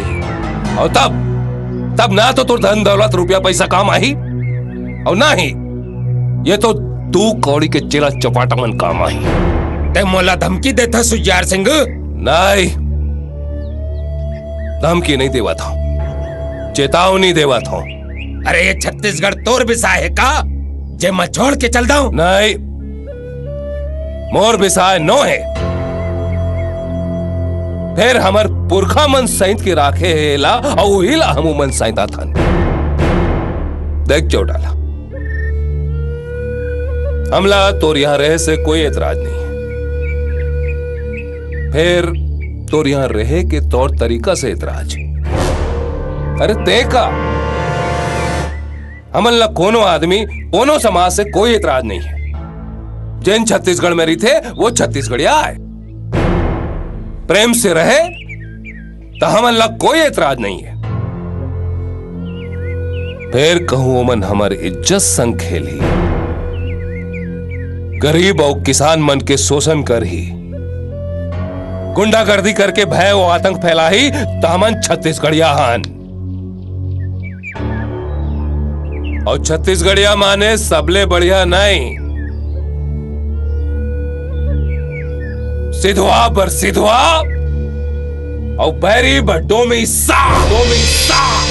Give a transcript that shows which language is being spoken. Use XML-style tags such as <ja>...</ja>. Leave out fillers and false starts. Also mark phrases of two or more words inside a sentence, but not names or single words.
<hne>और तब ना तो तुर धन दौलत रुपया पैसा काम आई, और ना ही ये तो तू कौड़ी के चिला चपाटा मन काम आई। ते मोला धमकी देता सुजियार सिंह? नहीं, धमकी नहीं देवा था, चेतावनी देवा था। अरे ये छत्तीसगढ़ तोर बिसाए है का, जे मैं छोड़ के चल दाऊं? नहीं, मोर बिसाए नो है। फिर हमर पुरखा मन सैंत के राखे हेला और वही ला हमू मन सैंता थन। देख चौटाला, हमला तोर यहां रहे से कोई एतराज नहीं है, फिर तोर यहां रहे के तौर तरीका से एतराज। अरे ते का हमन ला कोनो आदमी कोनो समाज से कोई एतराज नहीं है। जैन छत्तीसगढ़ में रही थे वो छत्तीसगढ़िया है, प्रेम से रहे तो हमन ला कोई एतराज नहीं है। फिर कहूं मन हमारी इज्जत संग खेली, गरीब और किसान मन के शोषण कर ही, गुंडागर्दी करके भय और आतंक फैला ही तामन छत्तीसगढ़िया हन। और छत्तीसगढ़िया माने सबले बढ़िया नहीं, सिधवा बर सिधवा और बैरी बर डोमी सा, डोमी सा।</hne>